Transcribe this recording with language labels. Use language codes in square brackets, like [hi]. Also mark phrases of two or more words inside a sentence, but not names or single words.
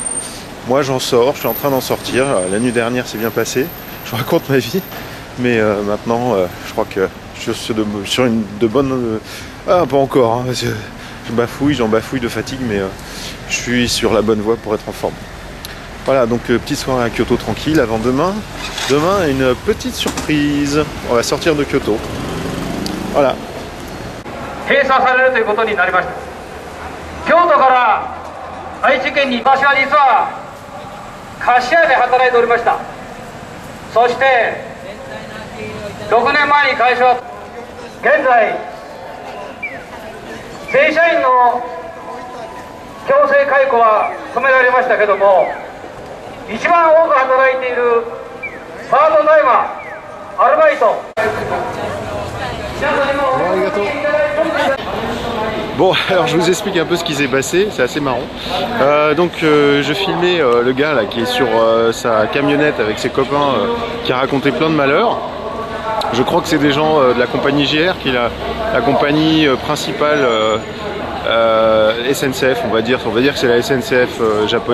[fr] Moi j'en sors, je suis en train d'en sortir. La nuit dernière c'est bien passé, je raconte ma vie, mais maintenant je crois que je suis sur une de bonnes... Ah pas encore, hein, parce que j'en bafouille de fatigue, mais je suis sur la bonne voie pour être en forme. Voilà, donc petite soirée à Kyoto tranquille avant demain. Demain une petite surprise, on va sortir de Kyoto. Voilà. [ja] 閉鎖されるということになりました。京都から愛知県に私は実は菓子屋で働いておりました。そして6年前に会社は現在正社員の強制解雇は止められましたけども、一番多く働いているパートタイマー、アルバイト。 [fr] Bon, alors je vous explique un peu ce qui s'est passé, c'est assez marrant. Je filmais le gars là qui est sur sa camionnette avec ses copains qui a raconté plein de malheurs. Je crois que c'est des gens de la compagnie GR, qui est la compagnie principale SNCF, on va dire que c'est la SNCF japonaise.